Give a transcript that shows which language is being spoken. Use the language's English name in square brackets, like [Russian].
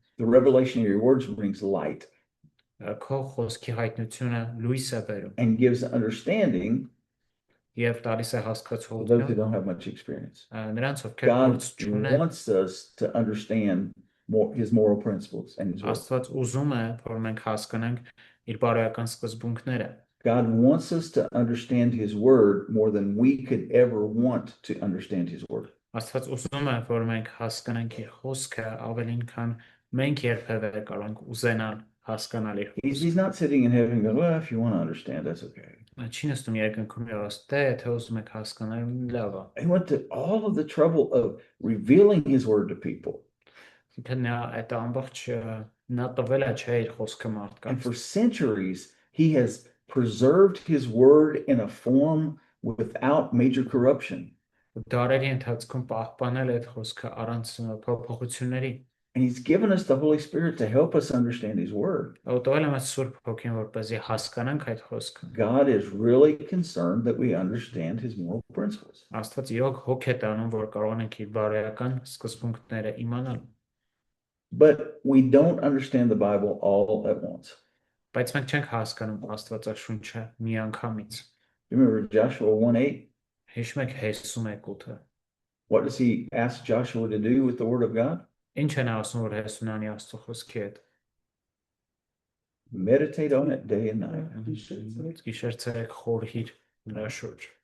[English] The revelation of your words brings light [Armenian] Քո խոսքի հայտնությունը լույս է բերում [English] and gives understanding [Armenian] եւ տալիս է [English] to those who [Armenian] հասկացություն [English] don't have much experience. [Armenian] նրանց, ովքեր [English] God [Armenian] փորձ չունեն։ [English] wants us to understand more his moral principles and his word. [Armenian] Աստված ուզում է, որ մենք հասկանանք իր բարոյական սկզբունքները։ [English] God wants us to understand his word more than we could ever want to understand his word. [Armenian] Աստված ուզում է, որ մենք հասկանանք իր խոսքը ավելին, քան մենք երբևէ կարող ենք ուզենալ հասկանալ իր [English] He's not sitting in heaven going, well, if you want to understand, that's okay. [Armenian] Չի նստում երկնքում եւ ասում, եթե ուզում եք հասկանալ, լավ է։ [English] He went to all of the trouble of revealing his word to people. [Armenian] Նա այդ ամբողջ նա տվել է չէ իր խոսքը [English] And [Armenian] մարդկանց։ [English] for centuries, he has preserved his word in a form without major corruption. [Armenian] Դարերի ընթացքում պահպանել է այդ խոսքը առանց փոփոխությունների։ [English] And he's given us the Holy Spirit to help us understand his word. [Armenian] Տվել է մեզ Սուրբ Հոգին, որպեսզի հասկանանք այդ խոսքը։ [English] God is really concerned that we understand his moral principles. [Armenian] Աստված իրոք հոգ է տանում, որ կարողանանք իր բարոյական սկզբունքները իմանալ։ [English] But we don't understand the Bible all at once. [Armenian] Բայց մենք չենք հասկանում Աստվածաշունչը միանգամից։ [English] Remember Joshua 1:8? [Armenian] Հիշում եք Հեսու 1:8-ը։ [English] What does he ask Joshua to do with the word of God? [Armenian] Ինչ են ասում, որ Հեսուն անի Աստծո խոսքի հետ։ [English] Meditate on it day and night. [Armenian] Գիշեր-ցերեկ խորհիր նրա շուրջ։